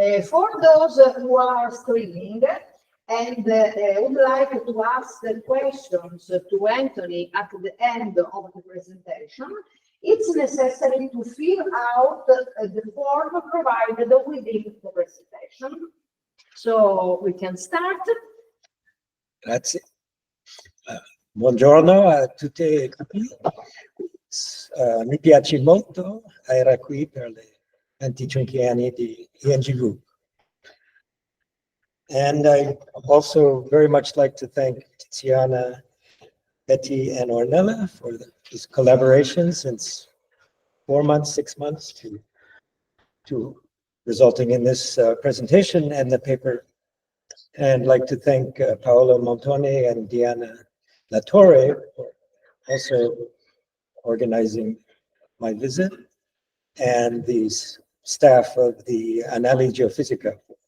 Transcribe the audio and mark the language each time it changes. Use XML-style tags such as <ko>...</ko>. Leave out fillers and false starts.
<en>For those who are streaming and would like to ask the questions to Anthony at the end of the presentation, it's necessary to fill out the form provided within the presentation. So we can start.</en> <it>Grazie. Buongiorno a tutte e tutti. Mi piace molto essere qui per le 25 anni di INGV.</it> <en>And I also very much like to thank Tiziana, Betty, and Ornella for this collaboration since 4 months, 6 months to resulting in this presentation and the paper. And I'd like to thank Paolo Montone and Diana Latorre for also organizing my visit, and the staff of the Annals Geophysica.</en>